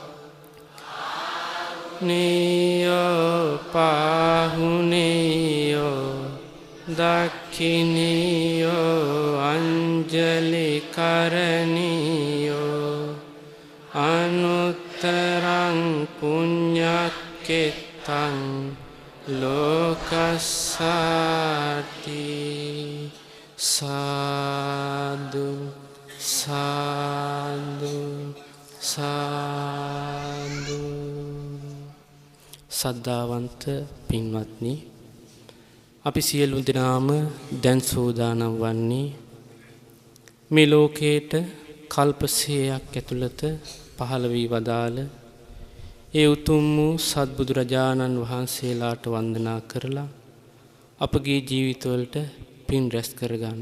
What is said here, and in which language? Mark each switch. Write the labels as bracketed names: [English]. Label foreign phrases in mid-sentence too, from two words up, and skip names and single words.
[Pali] නියෝ පාහුනියෝ දක්ඛිනියෝ අංජලි කරණියෝ අනුත්තරං පුඤ්ඤක්ඛෙත්තං ලෝකස්සාති සාදු සාදු සාදු. [Sinhala] සද්ධාවන්ත පින්වත්නි, අපි සියලු දෙනාම දැන් සූදානම් වන්නේ මේ ලෝකේට කල්ප 100ක් ඇතුළත පහළ වී වදාළ ඒ උතුම් වූ සත්බුදුරජාණන් වහන්සේලාට වන්දනා කරලා අපගේ ජීවිතවලට පින් රැස් කරගන්න.